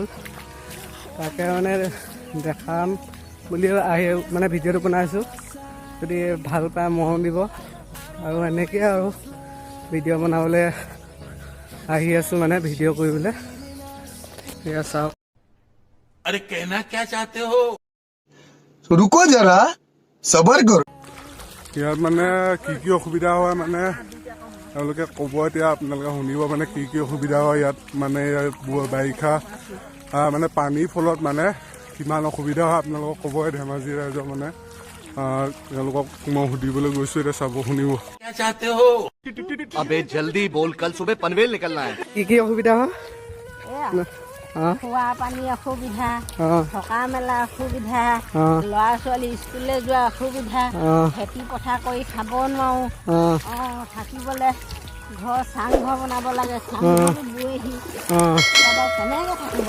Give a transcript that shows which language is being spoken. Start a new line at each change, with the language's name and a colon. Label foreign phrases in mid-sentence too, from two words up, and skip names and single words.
Assamese: তাকে মানে দেখাম বুলি আহি মানে ভিডিঅ'টো বনাইছোঁ। যদি ভাল পায় মৰম দিব আৰু এনেকৈ আৰু ভিডিঅ' বনাবলৈ আহি আছোঁ মানে ভিডিঅ' কৰিবলৈ। এয়া চাওক।
Hindi: अरे कहना क्या चाहते हो? रुको जरा सबर करो।
Assamese: ইয়াত মানে কি অসুবিধা হয় মানে তেওঁলোকে ক'ব, এতিয়া আপোনালোকে শুনিব মানে কি অসুবিধা হয় ইয়াত মানে বাৰিষা মানে পানীৰ ফলত মানে কিমান অসুবিধা হয় আপোনালোকক ক'ব। ধেমাজি ৰাইজৰ মানে তেওঁলোকক মই সুধিবলৈ গৈছোঁ, এতিয়া চাব শুনিব।
Hindi: क्या चाहते हो? अबे जल्दी बोल, कल सुबह पनवेल निकलना है।
Assamese: কি অসুবিধা হয়? খোৱা পানী অসুবিধা, থকা মেলা অসুবিধা, ল'ৰা ছোৱালী স্কুললৈ যোৱা অসুবিধা, খেতি পথাৰ কৰি খাব নোৱাৰোঁ, থাকিবলৈ ঘৰ চাংঘৰ বনাব লাগে, চাংঘৰটো বুৱেহি কেনেকৈ থাকিব।